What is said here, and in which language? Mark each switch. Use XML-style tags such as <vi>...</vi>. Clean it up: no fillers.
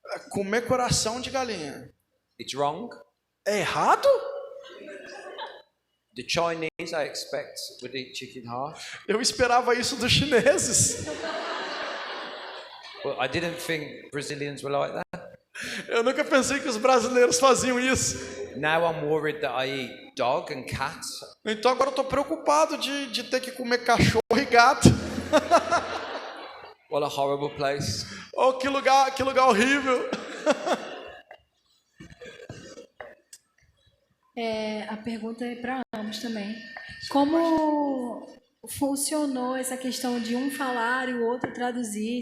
<pt>Comer coração de galinha.</pt> <en>It's wrong.</en> <pt>É errado?</pt> <en>The Chinese, I expect, would eat chicken heart.</en> <pt>Eu esperava isso dos chineses.</pt> <en>But I didn't think Brazilians were like that.</en> <pt>Eu nunca pensei que os brasileiros faziam isso.</pt> <en>Now I'm worried that I eat dog and cat.</en> <pt>Então agora eu estou preocupado de ter que comer cachorro e gato.</pt> <en>What a horrible place.</en> <pt>Oh, que lugar horrível. A pergunta é para ambos também. Como funcionou essa questão de um falar e o outro traduzir?</pt>